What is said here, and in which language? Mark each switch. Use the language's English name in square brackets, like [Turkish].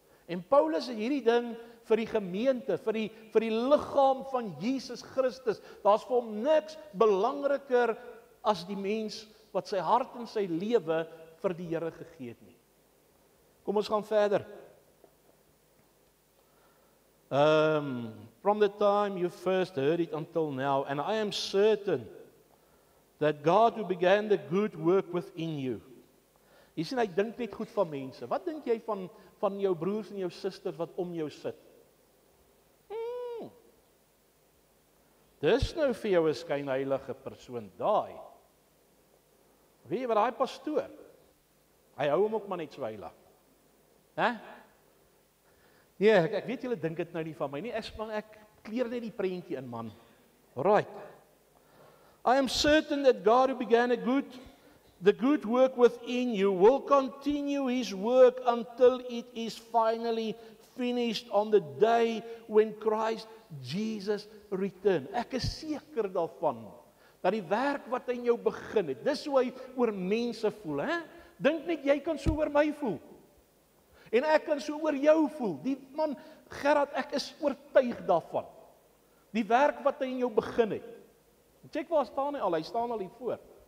[Afrikaans] En Paulus het hierdie ding vir die gemeente, vir die liggaam van Jesus Christus. Daar's vir hom niks belangriker as die mens wat sy hart en sy lewe vir die Here gegee het nie. Kom ons gaan verder. [English] From the time you first heard it until now, and I am certain that God who began the good work within you. [Afrikaans] Jy sien, hy dink net goed van mense. Wat dink jy van jou broers en jou susters wat om jou sit? Dis nou vir jou 'n skynheilige persoon, daai. Weet jy wat daai pastoor? Hy hou hom ook maar net so heilig. Hè? Nee, ek weet julle dink dit nou nie van my nie. Ek kleer net die prentjie in, man. Right. [English] I am certain that God who began the good work within you will continue his work until it is finally finished on the day when Christ Jesus return. [Afrikaans] Ek is seker daarvan dat die werk wat hy in jou begin het, dis hoe hy oor mense voel, hè? Dink net jy kan so oor my voel. En ek kan so oor jou voel. Die man Gerard, ek is oortuig daarvan. Die werk wat hy in jou begin het. Check waar staan hy al? Hy staan al hier voor.